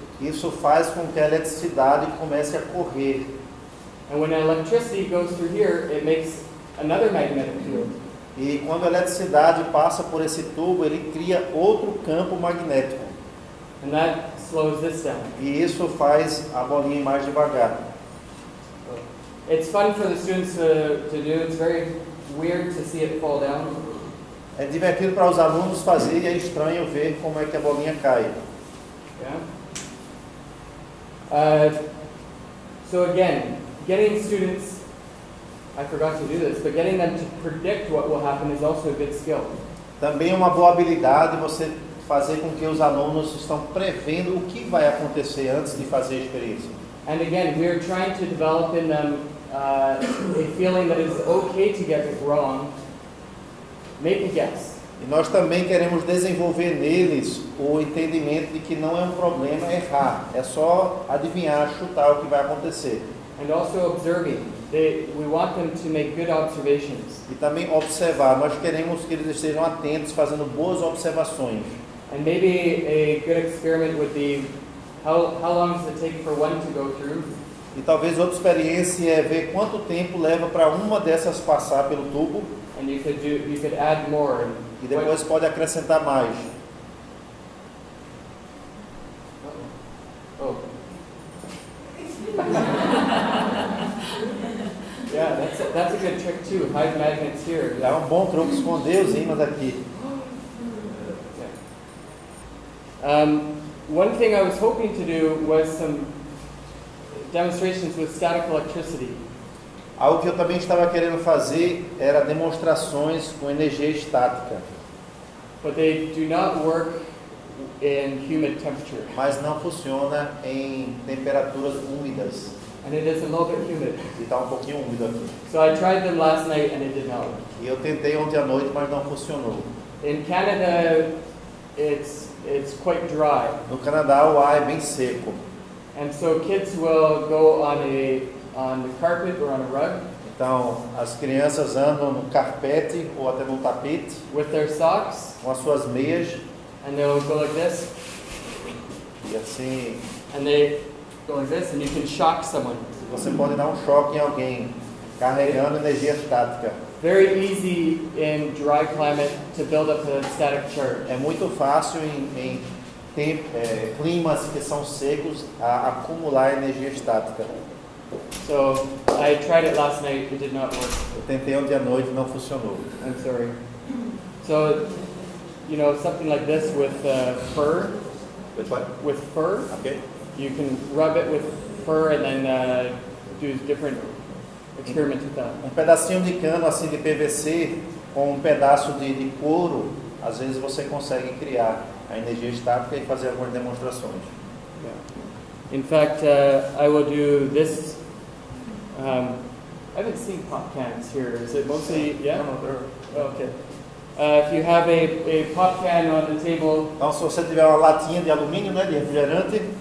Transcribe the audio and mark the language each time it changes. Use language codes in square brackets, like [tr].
[pt] isso faz com que a eletricidade comece a correr. [en] And when electricity goes through here, it makes another magnetic field. [pt] E quando a eletricidade passa por esse tubo, ele cria outro campo magnético. [en] And that slows this down. [pt] E isso faz a bolinha ir mais devagar. [en] It's fun for the students to do. It's very weird to see it fall down. [pt] É divertido para os alunos fazer e é estranho ver como é que a bolinha cai. [en] Yeah. So again, getting students, I forgot to do this, but getting them to predict what will happen is also a good skill. [pt] Também é uma boa habilidade você fazer com que os alunos estão prevendo o que vai acontecer antes de fazer a experiência. [en] And again, we are trying to develop in them a feeling that it's okay to get it wrong. Make a guess. [pt] E nós também queremos desenvolver neles o entendimento de que não é um problema errar, é só adivinhar, chutar o que vai acontecer. [en] And also observing. We want them to make good observations. [pt] E também observar, nós queremos que eles estejam atentos, fazendo boas observações. [en] And maybe a good experiment would be how long does it take for one to go through? [pt] E talvez outra experiência é ver quanto tempo leva para uma dessas passar pelo tubo. [en] And you could add more. [pt] E depois pode acrescentar mais. Oh. [en] Yeah, that's a good trick too. Hide magnets here. [pt] É um bom truque esconder os ímãs aqui. [en] One thing I was hoping to do was some demonstrations with static electricity. [pt] Algo que eu também estava querendo fazer era demonstrações com energia estática. [en] But they do not work in humid temperature. [pt] Mas não funciona em temperaturas úmidas. [en] And it is a little bit humid. [pt] E está um pouquinho úmido aqui. [en] So I tried them last night and it did not work. [pt] E eu tentei ontem à noite, mas não funcionou. [en] In Canada, it's quite dry. [pt] No Canadá o ar é bem seco. [en] And so kids will go on the carpet or on a rug [pt] Então as crianças andam no carpete ou até no tapete [en] with their socks [pt] com as suas meias [en] and they'll go like this [pt] e assim [en] and they go like this and you can shock someone. [pt] você pode dar um choque em alguém carregando energia estática. [en] Very easy in dry climate to build up a static charge. [pt] É muito fácil em climas que são secos a acumular energia estática. [en] So I tried it last night, it did not work. [pt] Eu tentei ontem à noite e não funcionou. [en] I'm sorry. So, something like this with fur. With what? With fur, Okay. you can rub it with fur and then do different experiments with that. [pt] Um pedacinho de cano assim de PVC com um pedaço de couro, às vezes você consegue criar a energia estática e fazer algumas demonstrações. [en] Yeah. In fact, I will do this. I haven't seen pop cans here. Is it mostly? Yeah. No, they're... Okay. If you have a pop can on the table. [pt] Então, se você tiver uma latinha de alumínio, né, de refrigerante,